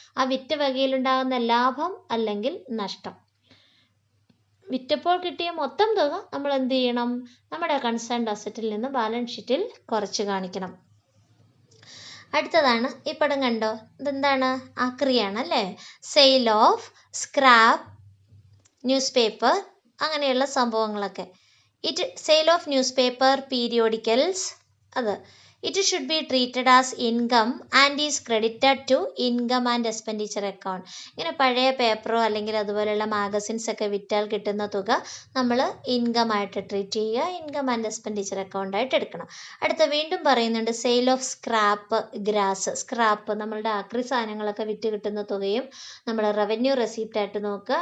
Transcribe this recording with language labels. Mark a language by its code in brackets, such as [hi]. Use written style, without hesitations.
[ml] ആ വിറ്റ വകയിലുണ്ടാകുന്ന ലാഭം അല്ലെങ്കിൽ നഷ്ടം, വിറ്റപ്പോൾ കിട്ടിയ മൊത്തം തുക നമ്മൾ എന്ത് ചെയ്യണം, നമ്മുടെ കൺസേൺഡ് അസറ്റിൽ നിന്ന് ബാലൻസ് ഷീറ്റിൽ കുറച്ച് കാണിക്കണം. അടുത്തതാണ് ഈ പടം കണ്ടോ, ഇതെന്താണ്, ആക്രിയാണ് അല്ലേ. [en] sale of scrap, newspaper [ml] അങ്ങനെയുള്ള സംഭവങ്ങളൊക്കെ. [en] Sale of newspaper, periodicals, അത് it should be treated as income and is credited to income and expenditure account. [ml] ഇങ്ങനെ പഴയ പേപ്പറോ അല്ലെങ്കിൽ അതുപോലെയുള്ള മാഗസിൻസ് ഒക്കെ വിറ്റാൽ കിട്ടുന്ന തുക നമ്മൾ ഇൻകം ആയിട്ട് ട്രീറ്റ് ചെയ്യുക, ഇൻകം ആൻഡ് എക്സ്പെൻഡിച്ചർ അക്കൗണ്ട് ആയിട്ട് എടുക്കണം. അടുത്ത വീണ്ടും പറയുന്നുണ്ട് [en] Sale of scrap grass. [ml] Scrap നമ്മളുടെ ആക്രി സാധനങ്ങളൊക്കെ വിറ്റ് കിട്ടുന്ന തുകയും നമ്മൾ റവന്യൂ റെസിപ്റ്റ് ആയിട്ട് നോക്കുക.